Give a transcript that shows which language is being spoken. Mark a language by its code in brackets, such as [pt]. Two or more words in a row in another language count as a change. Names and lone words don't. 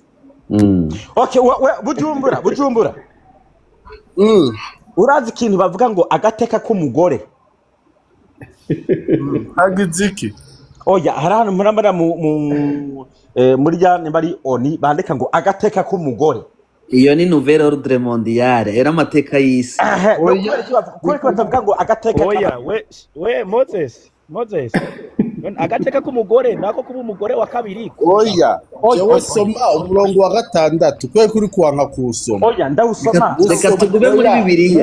[rn] Okay, Bujumbura. Urazi ikintu bavuga ngo agateka k'umugore? Hagiziki. Oya, hari ahantu murambara muri ya bari oni bandika ngo agateka k'umugore. Iyo ni [fr] nouvelle ordre mondiale, [rn] era amateka y'isi. Oya, ko batavuga ngo agateka. Oya, we Moses. agateka k'umugore nako kuba umugore wa kabiri oya jewe soma umurongo wa gatandatu kwe kuri kuwanka kusoma oya ndawusoma reka tugume muri bibiliya